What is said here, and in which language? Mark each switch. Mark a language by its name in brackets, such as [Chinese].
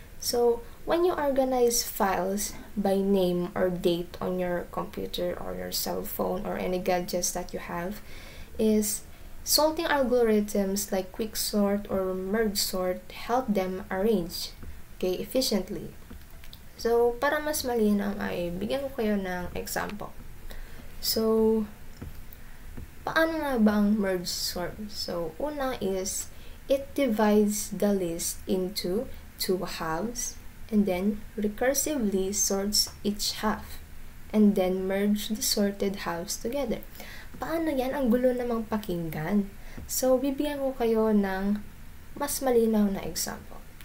[English] So, when you organize files by name or date on your computer or your cell phone or any gadgets that you have, is sorting algorithms like quicksort or merge sort help them arrange efficiently. [Filipino] So, para mas malinaw ay bigyan ko kayo ng example. So, paano nga ba ang merge sort? [English] So, una is it divides the list into two halves and then recursively sorts each half and then merge the sorted halves together. [Filipino] Paano yan? Ang gulo namang pakinggan. So, bibigyan ko kayo ng mas malinaw na example.